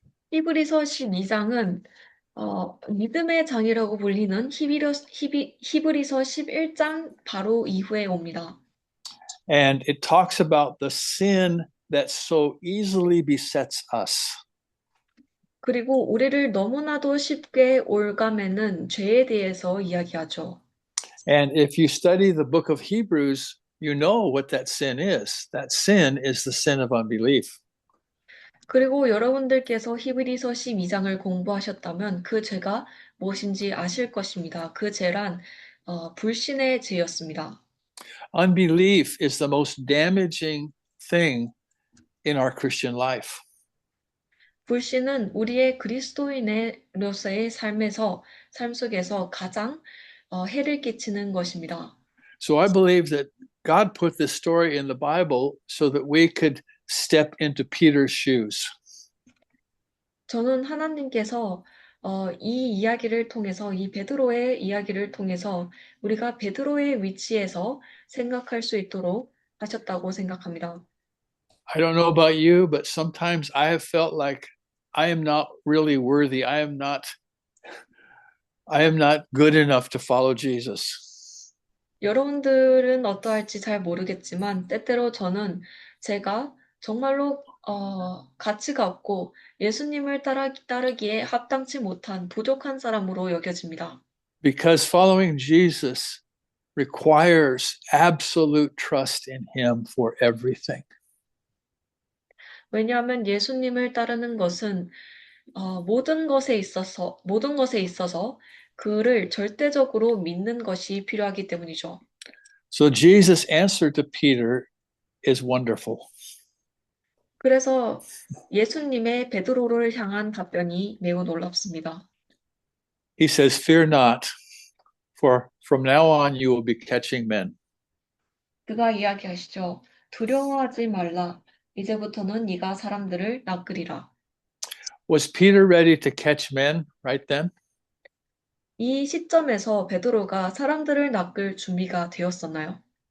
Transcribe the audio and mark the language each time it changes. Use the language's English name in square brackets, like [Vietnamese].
[Korean] 히브리서 12장은 믿음의 장이라고 불리는 히브리서 11장 바로 이후에 옵니다. [English] And it talks about the sin that so easily besets us. [Korean] 그리고 우리를 너무나도 쉽게 올가매는 죄에 대해서 이야기하죠. [English] And if you study the book of Hebrews, you know what that sin is. That sin is the sin of unbelief. [Korean] 그리고 여러분들께서 히브리서 12장을 공부하셨다면 그 죄가 무엇인지 아실 것입니다. 그 죄란 불신의 죄였습니다. [English] Unbelief is the most damaging thing in our Christian life. [Korean] 불신은 우리의 그리스도인으로서의 삶 속에서 가장 해를 끼치는 것입니다. [English] So I believe that God put this story in the Bible so that we could step into Peter's shoes. [Korean] 저는 하나님께서 이 이야기를 통해서, 이 베드로의 이야기를 통해서 우리가 베드로의 위치에서 생각할 수 있도록 하셨다고 생각합니다. [English] I don't know about you, but sometimes I have felt like I am not really worthy. I am not good enough to follow Jesus. [Korean] 여러분들은 어떠할지 잘 모르겠지만 때때로 저는 제가 정말로 가치가 없고 예수님을 따르기에 합당치 못한 부족한 사람으로 여겨집니다. [English] Because following Jesus requires absolute trust in him for everything. [Korean] 왜냐하면 예수님을 따르는 것은 모든 것에 있어서 그를 절대적으로 믿는 것이 필요하기 때문이죠. [English] So Jesus' answer to Peter is wonderful. [Korean] 그래서 예수님의 베드로를 향한 답변이 매우 놀랍습니다. [English] He says, "Fear not, for from now on you will be catching men." [Korean] 그가 이야기하시죠. 두려워하지 말라. 이제부터는 네가 사람들을 낚으리라. [English] Was Peter ready to catch men right then? [Korean] 이 시점에서 베드로가 사람들을 낚을 준비가 되었었나요?